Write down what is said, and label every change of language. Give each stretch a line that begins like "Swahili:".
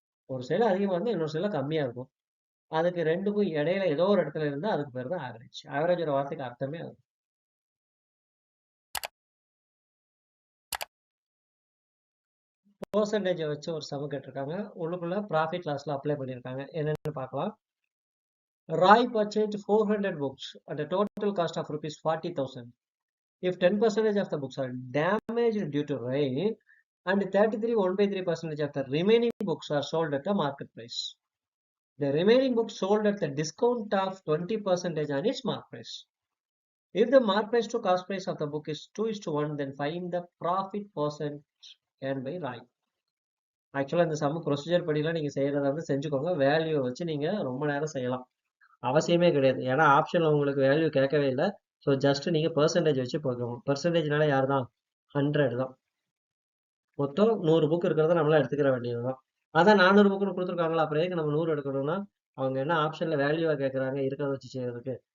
Tamil: ஒரு சைடுல அதிகமா இருந்தா இன்னொரு சைடுல கம்மியா இருக்கும். அதுக்கு 2க்கும் இடையில ஏதோ ஒரு இடத்துல இருந்தா அதுக்கு பேர் தான் ஆவரேஜ். ஆவரேஜோட வார்த்தைக்கு அர்த்தமே அது. பெர்சன்டேஜை வச்சு ஒரு சம கேட்டிருக்காங்க. உள்ளுக்குள்ள ப்ராஃபிட் லாஸ்ல அப்ளை பண்ணியிருக்காங்க. என்னன்னு பார்க்கலாம்.
English: Roy purchased 400 books at a total cost of rupees 40,000. If 10% of the books are damaged due to rain and 33 1/3% of the remaining books are sold at a market price, the remaining books sold at the discount of 20% on its mark price. If the mark price to cost price of the book is 2:1, then find the profit percent earned by Roy.
Tamil: ஆக்சுவலாக இந்த some procedure படிலாம் நீங்கள் செய்கிறத வந்து செஞ்சுக்கோங்க. Value வச்சு நீங்கள் ரொம்ப நேரம் செய்யலாம், அவசியமே கிடையாது. ஏன்னா ஆப்ஷனில் உங்களுக்கு வேல்யூ கேட்கவே இல்லை. ஸோ ஜஸ்ட் நீங்கள் பெர்சன்டேஜ் வச்சு போக்கணும். பெர்சன்டேஜ்னால யார் தான்? 100 தான். மொத்தம் 100 புக் இருக்கிறத நம்மளாம் எடுத்துக்கிற வேண்டியது தான். அதான் 400 புக்குன்னு கொடுத்துருக்காங்களா, அப்புறம் ஏக்கு நம்ம 100 எடுக்கணும்னா அவங்க என்ன ஆப்ஷனில் வேல்யூவாக கேட்குறாங்க இருக்கிறத வச்சு செய்யறதுக்கு.